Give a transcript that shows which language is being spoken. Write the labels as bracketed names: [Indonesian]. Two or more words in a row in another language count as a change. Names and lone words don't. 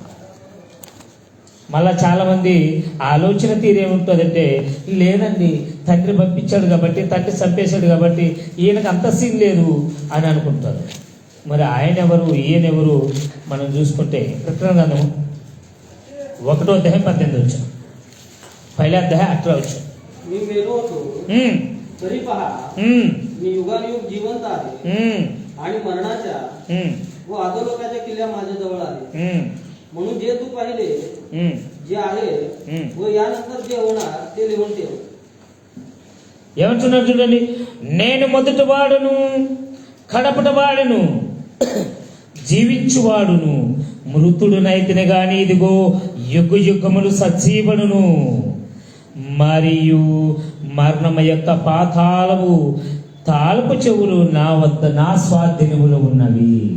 [Telugu] మళ్ళా చాలా మంది ఆలోచన తీరేముంటుందంటే, లేదండి తండ్రి పంపించాడు కాబట్టి, తండ్రి చంపేశాడు కాబట్టి ఈయనకు అంత సీన్ లేదు అని అనుకుంటారు. మరి ఆయన ఎవరు, ఈయనెవరు మనం చూసుకుంటే ప్రకటన గ్రంథము 1:18 [Marathi] पहिला अध्याय [Telugu] 18 [Marathi] मी मेलो होतो तरी पहा मी युगानुयुग जिवंत आहे आणि मरणाच्या व अधोलोकाच्या किल्ल्या माझ्या जवळ आले. म्हणून जे तू पाहिले, जे आहे व यानंतर जे होणार ते लिहून ठेव. [Telugu] ఏమంటున్నాడు చూడండి, నేను మొదటి వాడును, కడపటి వాడును, జీవించువాడును, మృతుడునైతిని గాని ఇదిగో యుగ యుగములు సజీవనును, మరియు మరణము యొక్క పాతాళము తాళపు చెవులు నా వద్ద నా స్వాధీనములో ఉన్నవి.